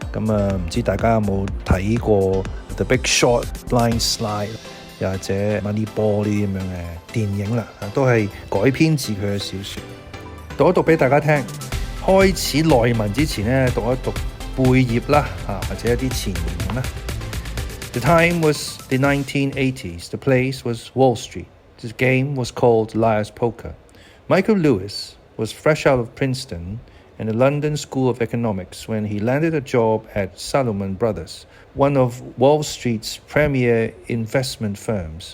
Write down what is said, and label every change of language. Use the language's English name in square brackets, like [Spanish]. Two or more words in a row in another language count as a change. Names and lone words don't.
[Cantonese] 咁唔知大家有冇睇過 The Big Short、Blind Slide，又或者 Moneyball 呢啲咁樣嘅電影啦，都係改編自佢嘅小説。讀一讀俾大家聽。開始內文之前呢，讀一讀背頁啦，或者一啲前言啦。 [English] The time was the 1980s. The place was Wall Street. The game was called Liar's Poker. Michael Lewis was fresh out of Princeton and the London School of Economics when he landed a job at Salomon Brothers, one of Wall Street's premier investment firms.